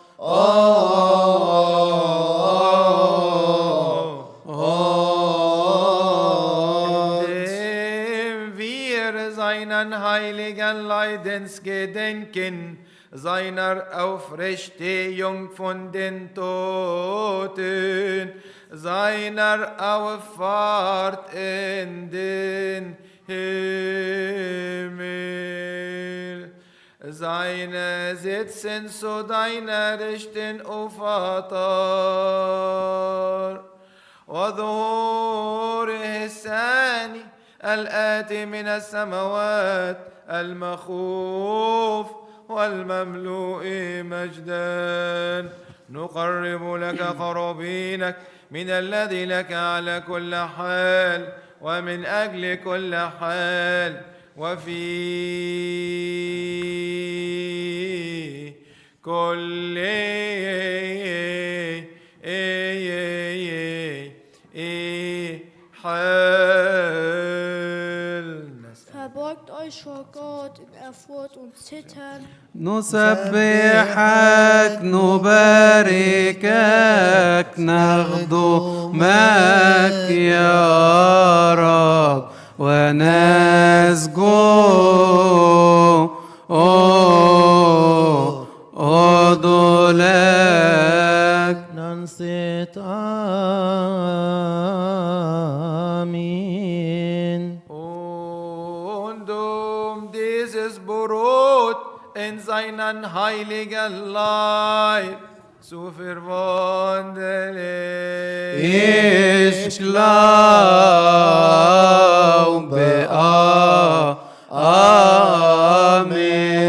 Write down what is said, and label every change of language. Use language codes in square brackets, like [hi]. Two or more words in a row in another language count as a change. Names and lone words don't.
[de] Indem wir seinen heiligen Leidensgedenken, seiner Auferstehung von den Toten, seiner Auffahrt in den Himmel, seine Sitzen zu deiner Rechten, o Vater, [ar] وظهوره الثاني الآتي من السماوات المخوف والمملوء مجدا نقرب لك قرابينك من الذي لك على كل حال ومن أجل كل حال وفي كل حال. [de] Verbeugt euch vor Gott in Ehrfurcht und Zittern. [ar] نسبحك نباركك نخدمك يا رب ونسجد لك. ننصت آمين. [de] Und dieses Brot in seinen heiligen Leib zu verwandeln. Ich glaube, Amen.